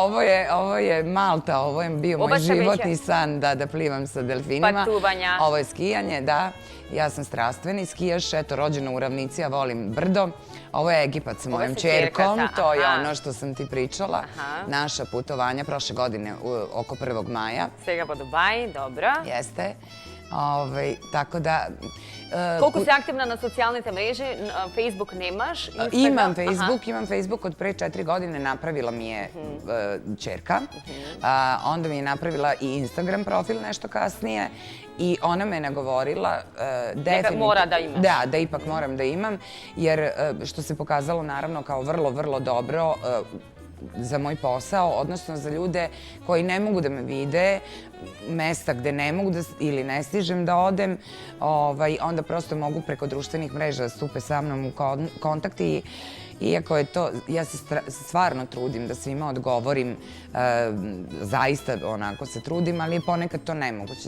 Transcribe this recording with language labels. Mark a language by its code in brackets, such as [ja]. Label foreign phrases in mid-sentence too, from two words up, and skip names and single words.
[sr] Ovo je Malta, ovo je bio moj životni san da plivam sa delfinima. [mk] Patuvanja. [sr] Ovo je skijanje, da. Ja sam strastveni skijaš, eto, rođena u ravnici, ja volim brdo. Ovo je Egipat sa mojom ćerkom, to je ono što sam ti pričala. Naša putovanja prošle godine oko 1. maja. [mk] Сега во Дубај, [sr] dobro. Jeste. Tako da... [mk] Колку си активна на социјалните мрежи? [sr] Facebook nemaš? Imam Facebook od pre 4 godine, napravila mi je ćerka. Onda mi je napravila i Instagram profil nešto kasnije. I ona me nagovorila definitivno... Mora da imaš. Da ipak moram da imam, jer što se pokazalo naravno kao vrlo, vrlo dobro za moj posao, odnosno za ljude koji ne mogu da me vide, mesta gde ne mogu ili ne stižem da odem, onda prosto mogu preko društvenih mreža da stupe sa mnom u kontakt i iako je to, ja se stvarno trudim da svima odgovorim, zaista onako se trudim, ali je ponekad to nemoguće.